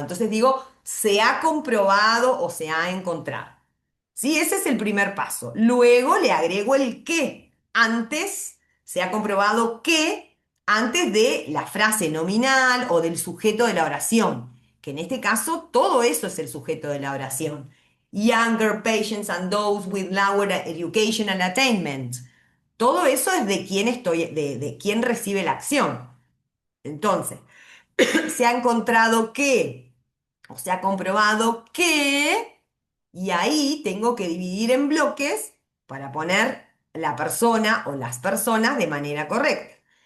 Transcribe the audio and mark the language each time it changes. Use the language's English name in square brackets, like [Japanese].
[Spanish] Entonces digo se ha comprobado o se ha encontrado. ¿Sí? Ese es el primer paso. Luego le agrego el que. Antes se ha comprobado que antes de la frase nominal o del sujeto de la oración, que en este caso todo eso es el sujeto de la oración. [English] Younger patients and those with lower educational attainment. [Spanish] Todo eso es de quién de quién recibe la acción. Entonces, se ha encontrado que, o se ha comprobado que, y ahí tengo que dividir en bloques para poner la persona o las personas de manera correcta.